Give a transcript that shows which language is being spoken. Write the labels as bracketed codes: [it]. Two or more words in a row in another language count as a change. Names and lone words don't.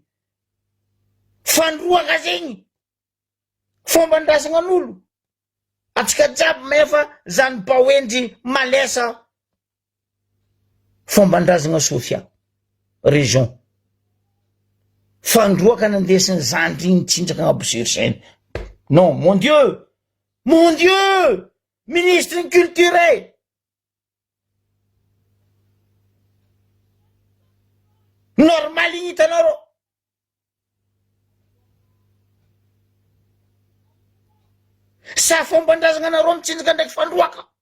[mg] Fandroaka zegny. Fomba ndrasagna an'olo. Atsika jiaby mefa zany baoendry malesa. Fomba ndrazagna Sofia région. Fandroaka nandesiny zandry igny tsinjaka agnabo [fr] sur scène. Non, mon Dieu! Mon Dieu! [mg] Ministre ny culture! Normal igny hitanareo. Sa fomba ndrazagna anareo mitsinjaka ndraiky fandroaka.